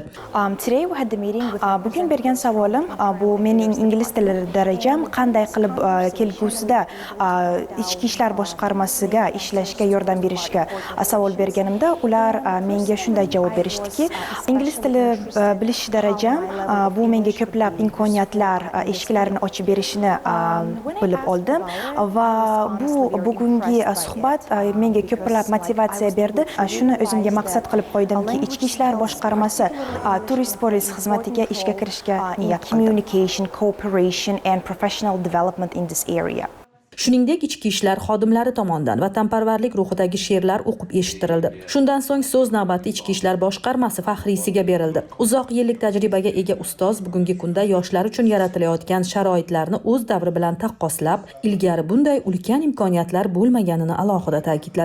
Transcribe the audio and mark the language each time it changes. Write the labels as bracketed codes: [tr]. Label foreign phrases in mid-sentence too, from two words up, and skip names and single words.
[uz] Bugun bergan savolim bu mening ingliz tili darajam qanday qilib kelgusida ichki ishlar boshqarmasiga ishlashga yordam berishga savol berganimda, ular menga shunday javob berishdiki, ingliz tili bilish darajam bu menga ko'plab imkoniyatlar eshiklarini ochib berishini bilib oldim va bu bugungi suhbat menga ko'plab motivatsiya berdi. Shuni o'zimga maqsad qilib qo'ydimki, ichki ishlar boshqarmasi Tourist Police xizmatiga ishga kirishga niyat qildim. [en] Communication, cooperation and professional development in this area. [uz] Shuningdek, ichki ishlar xodimlari tomonidan vatanparvarlik ruhidagi she'rlar o'qib eshittirildi. Shundan so'ng so'z navbati ichki ishlar boshqarmasi faxriysiga berildi. Uzoq yillik tajribaga ega ustoz bugungi kunda yoshlar uchun yaratilayotgan sharoitlarni o'z davri bilan taqqoslab, ilgari bunday ulkan imkoniyatlar bo'lmaganini alohida ta'kidladi.